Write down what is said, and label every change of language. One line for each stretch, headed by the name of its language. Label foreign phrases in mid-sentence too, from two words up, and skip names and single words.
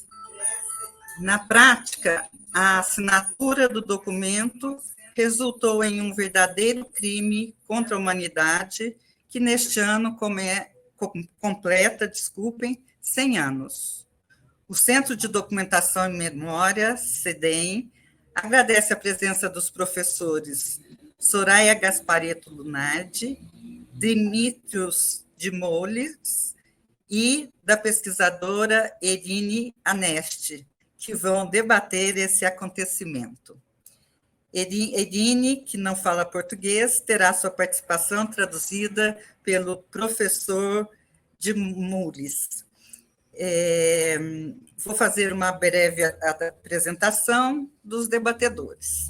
Portuguese: Na prática, a assinatura do documento resultou em um verdadeiro crime contra a humanidade, que neste ano completa 100 anos. O Centro de Documentação e Memória, CEDEM, agradece a presença dos professores Soraya Gasparetto Lunardi, Dimitrios Dimolis e da pesquisadora Erine Anesti, que vão debater esse acontecimento. Erine, que não fala português, terá sua participação traduzida pelo professor Dimolis. Vou fazer uma breve apresentação dos debatedores.